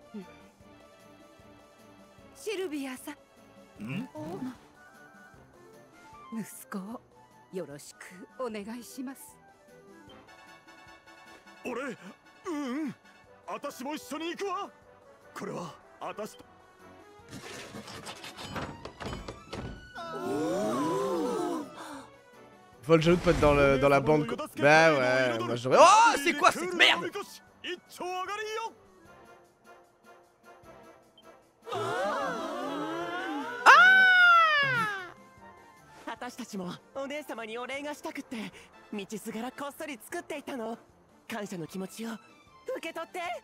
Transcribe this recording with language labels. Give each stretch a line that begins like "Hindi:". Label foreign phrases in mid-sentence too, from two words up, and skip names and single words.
Japanese: シルビアさん。息子をよろしくお願いします。俺、私も一緒に行くわ。これは私と。
French: Vol'jaloux de pas être dans la bande. Bah ouais, moi j'aurais. Oh, c'est quoi cette merde? Ah!
Japanese: 私たちもお姉様にお礼がしたくって道すがらこっそり作っていたの。感謝の気持ちを受け取って。